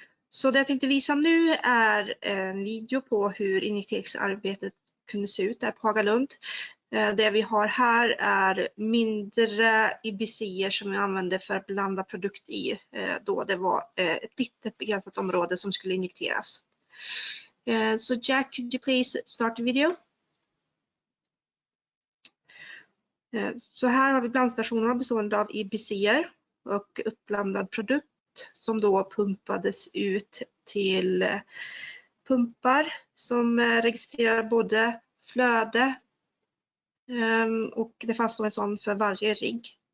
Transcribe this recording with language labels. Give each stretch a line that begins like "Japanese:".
Swedish: Så det jag tänkte visa nu är en video på hur EnvyTechs-arbetet kunde se ut där på Hagalund. Det vi har här är mindre IBC:er som vi använde för att blanda produkt i, då det var ett litet begränsat område som skulle injekteras.
English: So Jack, could you please start the video?
Swedish: Så här har vi blandstationerna bestående av IBC:er och uppblandad produkt som då pumpades ut till pumpar som registrerar både flöde och det fanns då en sån för varje rigg.